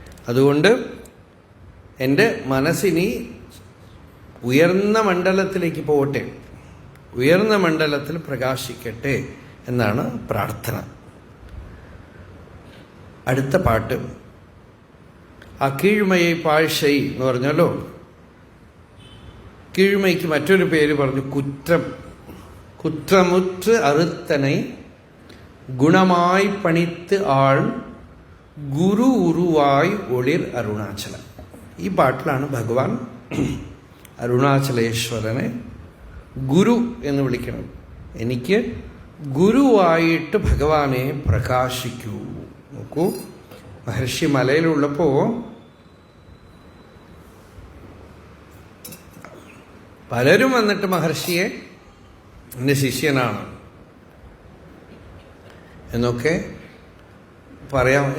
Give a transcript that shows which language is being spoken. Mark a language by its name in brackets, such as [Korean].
[Malayalam] അതുകൊണ്ട് എൻ്റെ മനസ്സിനി ഉയർന്ന മണ്ഡലത്തിലേക്ക് പോകട്ടെ, ഉയർന്ന മണ്ഡലത്തിൽ പ്രകാശിക്കട്ടെ എന്നാണ് പ്രാർത്ഥന. അടുത്ത പാട്ട് ആ കീഴ്മയെ പാഴ്ശൈ എന്ന് പറഞ്ഞല്ലോ. കീഴ്മയ്ക്ക് മറ്റൊരു പേര് പറഞ്ഞു, കുറ്റം. [Tamil] കുற்றமுற்று அறுத்தனை குணமாய் பணித்து ஆள் ഗുരു ഉരുവായ് ഒളിർ അരുണാചലം. [Malayalam] ഈ പാട്ടിലാണ് ഭഗവാൻ അരുണാചലേശ്വരനെ ഗുരു എന്ന് വിളിക്കുന്നത്. എനിക്ക് ഗുരുവായിട്ട് ഭഗവാനെ പ്രകാശിക്കൂ. നോക്കൂ, മഹർഷി മലയിലുള്ളപ്പോൾ പലരും വന്നിട്ട് മഹർഷിയെ എൻ്റെ ശിഷ്യനാണ് എന്നൊക്കെ പറയാം.